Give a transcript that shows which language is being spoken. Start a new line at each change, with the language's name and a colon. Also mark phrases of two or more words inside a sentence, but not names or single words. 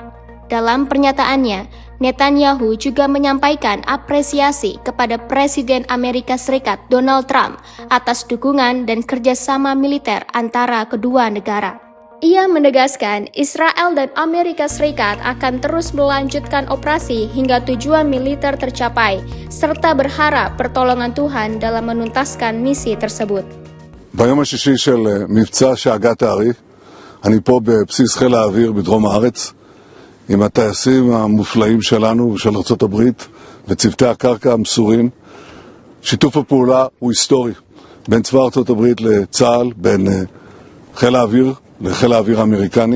Indonesian: Dalam pernyataannya, Netanyahu juga menyampaikan apresiasi kepada Presiden Amerika Serikat Donald Trump atas dukungan dan kerjasama militer antara kedua negara. Ia menegaskan Israel dan Amerika Serikat akan terus melanjutkan operasi hingga tujuan militer tercapai, serta berharap pertolongan Tuhan dalam menuntaskan misi tersebut.
Hebrew: ביום השישי של מבצע שאגה תאריך, אני פה בבסיס חיל האוויר בדרום הארץ, עם הטייסים המופלאים שלנו ושל ארצות הברית וצוותי הקרקע המסורים. שיתוף הפעולה הוא היסטורי בין צבא ארצות הברית לצה"ל, בין חיל האוויר לחיל האוויר האמריקני.